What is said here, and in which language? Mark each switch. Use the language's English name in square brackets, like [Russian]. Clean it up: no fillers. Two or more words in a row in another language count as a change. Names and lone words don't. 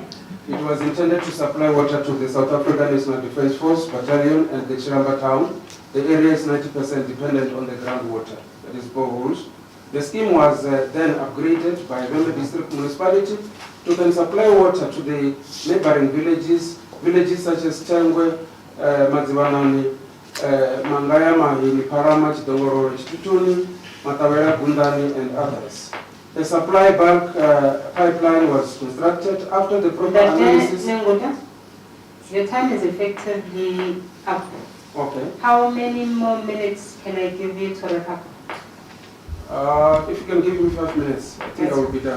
[English] It was intended to supply water to the South African National Defence Force Battalion and the Chiramba Town. The area is 90% dependent on the groundwater, that is boreholes. The scheme was then upgraded by Vembe District Municipality to then supply water to the neighboring villages such as Tengwe, Madziwanani, Mangaya, Mahini, Parama, Chidongoro, Chitutuni, Matawera, Gundani, and others. The supply bulk pipeline was constructed after the proper analysis. Your time is effectively up. Okay. How many more minutes can I give you to wrap up? If you can give me 5 minutes, I think I will be done.